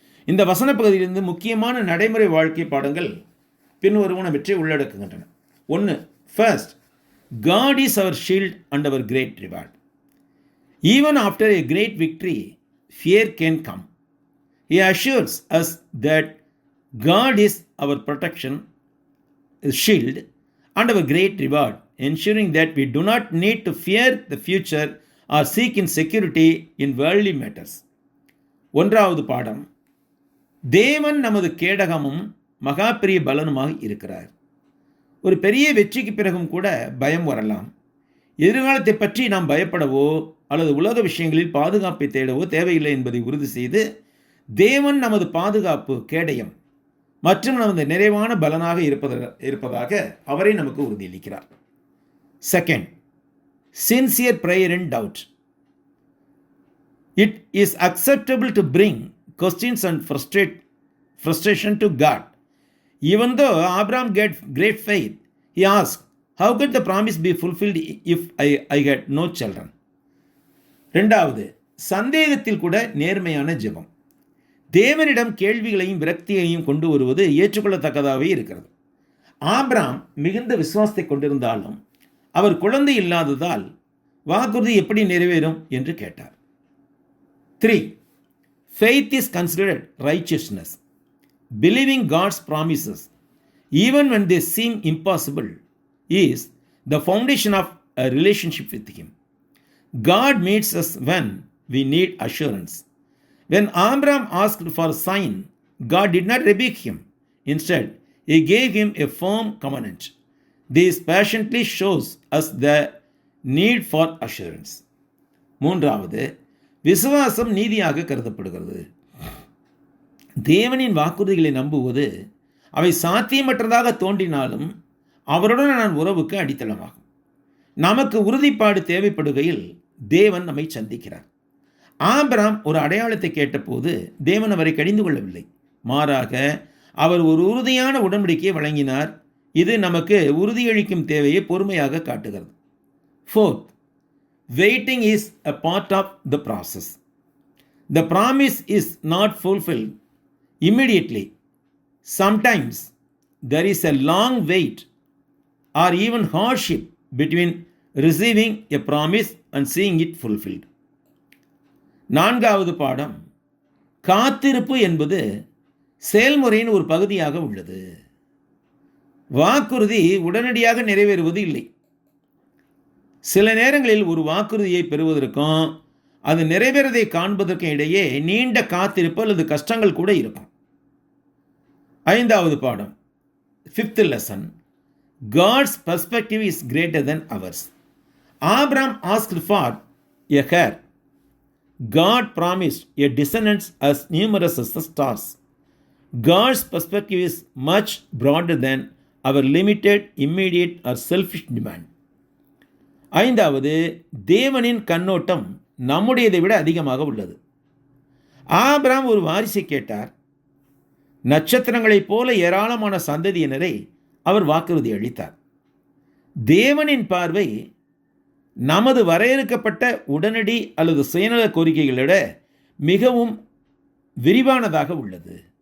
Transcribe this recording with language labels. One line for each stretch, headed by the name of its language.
Tamil: இந்த வசன பகுதியிலிருந்து முக்கியமான நடைமுறை வாழ்க்கை பாடங்கள் பின்வருவனவற்றை உள்ளடக்குகின்றன. 1.
English: First, God is our shield and our great reward. Even after a great victory, fear can come. He assures us that God is our protection, shield, and our great reward, ensuring that we do not need to fear the future or seek insecurity in worldly matters.
Tamil: ஒன்றாவது பாடம், தேவன் நமது கேடகமும் மகா பெரிய பலனுமாக இருக்கிறார். ஒரு பெரிய வெற்றிக்கு பிறகும் கூட பயம் வரலாம். எதிர்காலத்தை பற்றி நாம் பயப்படவோ அல்லது உலக விஷயங்களில் பாதுகாப்பை தேடவோ தேவையில்லை என்பதை உறுதி செய்து, தேவன் நமது பாதுகாப்பு கேடயம் மற்றும் நமது நிறைவான பலனாக இருப்பதாக அவரை நமக்கு உறுதியளிக்கிறார்.
English: Second, sincere prayer in doubt. It is acceptable to bring questions and frustration to God. Even though Abraham had great faith, he asked, how could the promise be fulfilled if I had no children?
Tamil: இரண்டாவது, சந்தேகத்தில் கூட நேர்மையான ஜெபம். தேவனிடம் கேள்விகளையும் விரக்தியையும் கொண்டு வருவது ஏற்றுக்கொள்ளத்தக்கதாகவே இருக்கிறது. ஆபிரகாம் மிகுந்த விசுவாசத்தை கொண்டிருந்தாலும் அவர் குழந்தை இல்லாததால் வாக்குறுதி எப்படி நிறைவேறும் என்று கேட்டார். 3.
English: Faith is considered righteousness. Believing God's promises, even when they seem impossible, is the foundation of a relationship with Him. God meets us when we need assurance. When Abraham asked for a sign, God did not rebuke him. Instead, He gave him a firm covenant. This patiently shows us the need for assurance.
Tamil: மூன்றாவது, விசுவாசம் நீதியாக கருதப்படுகிறது. தேவனின் வாக்குறுதிகளை நம்புவது அவை சாத்தியமற்றதாக தோன்றினாலும் அவருடனான உறவுக்கு அடித்தளமாகும். நமக்கு உறுதிப்பாடு தேவைப்படுகையில் தேவன் நம்மை சந்திக்கிறார். ஆபிரகாம் ஒரு அடையாளத்தை கேட்டபோது தேவன் அவரை கடிந்து கொள்ளவில்லை. மாறாக அவர் ஒரு உறுதியான உடன்படிக்கையை வழங்கினார். இது நமக்கு உறுதியளிக்கும் தேவையை பொறுமையாக காட்டுகிறது.
English: 4th, waiting is a part of the process. The promise is not fulfilled immediately. Sometimes there is a long wait or even hardship between receiving a promise and seeing it fulfilled.
Tamil: நான்காவது பாடம், காத்திருப்பு என்பது செயல்முறையின் ஒரு பகுதியாக உள்ளது. வாக்குறுதி உடனடியாக நிறைவேறுவது இல்லை. சில நேரங்களில் ஒரு வாக்குறுதியை பெறுவதற்கும் அது நிறைவேறதை காண்பதற்கும் இடையே நீண்ட காத்திருப்பு அல்லது கஷ்டங்கள் கூட இருக்கும். ஐந்தாவது பாடம்,
English: 5th lesson, God's perspective is greater than ours. Abraham asked for a heir. God promised a descendants as numerous as the stars. God's perspective is much broader than our limited, immediate or selfish demand.
Tamil: ஐந்தாவது, தேவனின் கண்ணோட்டம் நம்முடையதை விட அதிகமாக உள்ளது. Abraham ஒரு வாரிசை கேட்டார். நட்சத்திரங்களைப் போல ஏராளமான சந்ததியினரை அவர் வாக்குறுதி அளித்தார். தேவனின் பார்வை நமது வரையறுக்கப்பட்ட உடனடி அல்லது சுயநல கோரிக்கைகளை விட மிகவும் விரிவானதாக உள்ளது.